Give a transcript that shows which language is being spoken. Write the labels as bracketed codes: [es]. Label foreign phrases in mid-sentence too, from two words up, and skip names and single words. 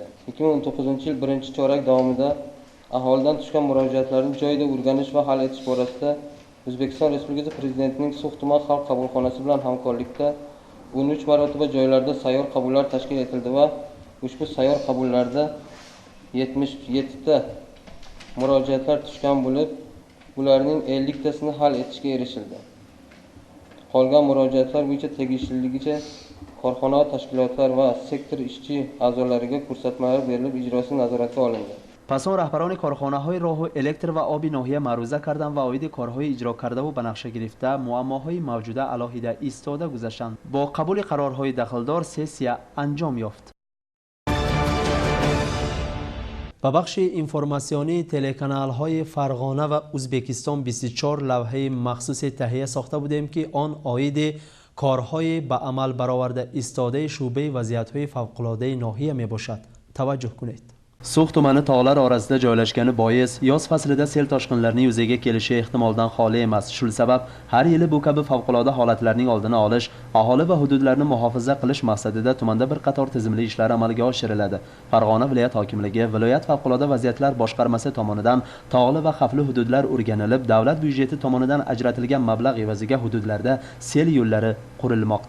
[uz] 2019-yil 1-chorak davomida aholidan tushgan murojaatlarni joyida o'rganish va hal etish borasida O'zbekiston Respublikasi Prezidentining So'x tuman xalq qabulxonasi bilan hamkorlikda 13 marotaba joylarda sayyor qabullar tashkil etildi va ushbu sayyor qabullarda 77 ta murojaatlar tushgan bo'lib, ularning 50 tasini hal etishga erishildi. Qolgan murojaatlar bo'yicha tegishliligicha korxona tashkilotlar va sektor ishchi a'zolariga ko'rsatmalar berilib, ijrosi nazoratga olindi. [tg] پس آن رهبران کارخانه های راه و الکتر و آبی ناحیه معروضه کردند و عاید کارهای اجرا کرده و به نقشه گرفته معماهای موجوده علیحده ایستاده گذاشتند. با قبول قرارهای دخلدار سسیه انجام یافت. به بخش اینفورماسیونی تلکانال های فرغانه و ازبکستان 24 لوحه مخصوص تهیه ساخته بودیم که آن عاید کارهای به عمل برآورده ایستاده شعبه وضعیت‌های فوق‌العاده ناحیه می باشد. توجه کنید. [uz] So'x tumani tog'lar orasida joylashgani bois yoz faslida sel toshqinlarining yuzaga kelishi ehtimoldan xoli emas. Shu sabab har yili bu kabi favqulodda holatlarning oldini olish, aholi va hududlarni muhofaza qilish maqsadida tumanda bir qator tizimli ishlar amalga oshiriladi. Farg'ona viloyat hokimligi, viloyat favqulodda vaziyatlar boshqarmasi tomonidan tog'li va xavfli hududlar o'rganilib, davlat byudjeti tomonidan ajratilgan mablag' evaziga hududlarda sel yo'llari qurilmoqda.